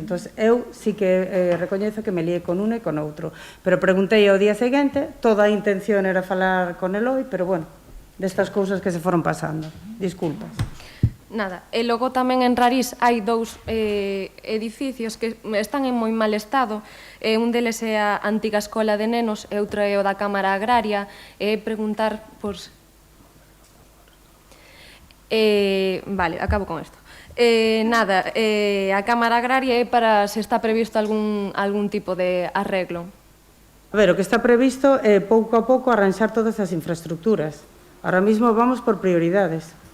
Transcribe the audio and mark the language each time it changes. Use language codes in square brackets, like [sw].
[gl] Entón, eu sí que recoñezo que me lié con uno e con outro, pero preguntei ao día seguinte, toda a intención era falar con Eloi, pero bueno, destas cousas que se foron pasando. Disculpas. Nada, e logo tamén en Rarís hai dous edificios que están en moi mal estado. Un deles é a antiga escola de nenos e outro é o da Cámara Agraria. E preguntar, pois... Vale, acabo con isto. Nada, a Cámara Agraria é para se está previsto algún tipo de arreglo. A ver, o que está previsto é pouco a pouco arranxar todas as infraestructuras. [es] Ahora mismo vamos por prioridades.